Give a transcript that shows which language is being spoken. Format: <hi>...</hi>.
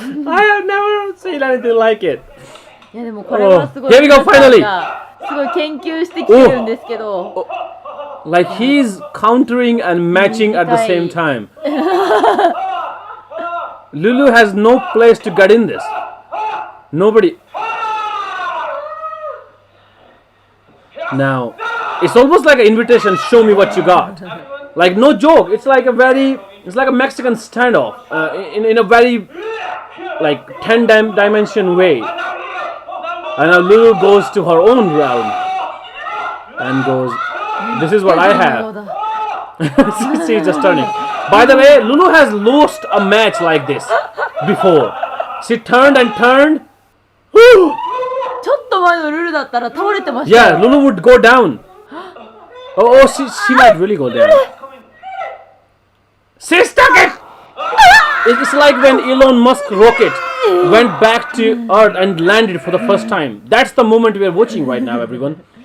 <en>I have never seen anything like it.</en> <ja>いやでもこれはすごい。</ja> <en>Here we go, finally.</en> <ja>すごい研究してきてるんですけど。</ja> <en>Like he's countering and matching at the same time. Lulu has no place to get in this. Nobody. Now, it's almost like an invitation. Show me what you got. Like no joke. It's like a Mexican standoff in a very like 10-dimension way. And now Lulu goes to her own realm and goes, this is what I have. She's just turning. By the way, Lulu has lost a match like this before. She turned and turned.</en> <ja>ちょっと前のルルだったら倒れてましたよ。</ja> <en>Yeah, Lulu would go down. Oh, she might really go down. She stuck it! It's like when Elon Musk rocket went back to Earth and landed for the first time. That's the moment we are watching right now, everyone.</en>